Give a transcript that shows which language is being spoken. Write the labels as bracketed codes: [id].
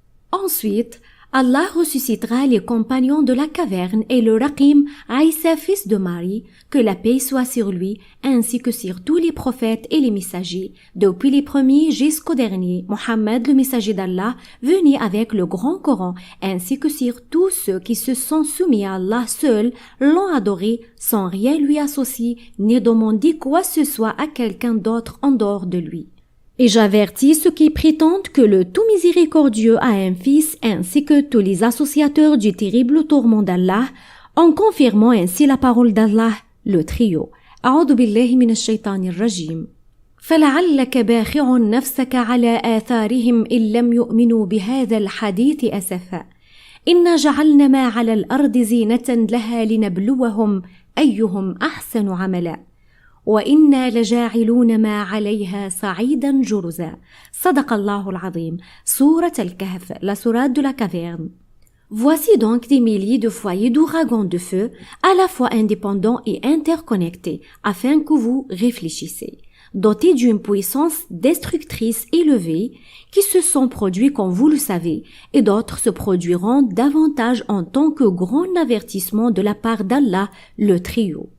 [fr] Ensuite, Allah ressuscitera les compagnons de la caverne et le Raqim, Aïssa fils de Marie, que la paix soit sur lui, ainsi que sur tous les prophètes et les messagers, depuis les premiers jusqu'au dernier, Mohammed le messager d'Allah, venu avec le grand Coran, ainsi que sur tous ceux qui se sont soumis à Allah seul, l'ont adoré, sans rien lui associer, ni demander quoi que ce soit à quelqu'un d'autre en dehors de lui. Et j'avertis ceux qui prétendent que le tout miséricordieux a un fils ainsi que tous les associateurs du terrible tourment d'Allah, en confirmant ainsi la parole d'Allah, le trio. [ar] أعوذ بالله من الشيطان الرجيم. فلعلك باخع نفسك على آثارهم إن لم يؤمنوا بهذا الحديث أسفا. إنا جعلنا ما على الأرض زينة لها لنبلوهم أيهم أحسن عملا. وإنا لجاعلون ما عليها صعيدا جرزا. صدق الله العظيم. [fr] Sourate Al-Kahf, la sourate de la caverne. Voici donc des milliers de foyers d'ouragans de feu, à la fois indépendants et interconnectés, afin que vous réfléchissiez. Dotés d'une puissance destructrice élevée, qui se sont produits comme vous le savez, et d'autres se produiront davantage en tant que grand avertissement de la part d'Allah, le trio.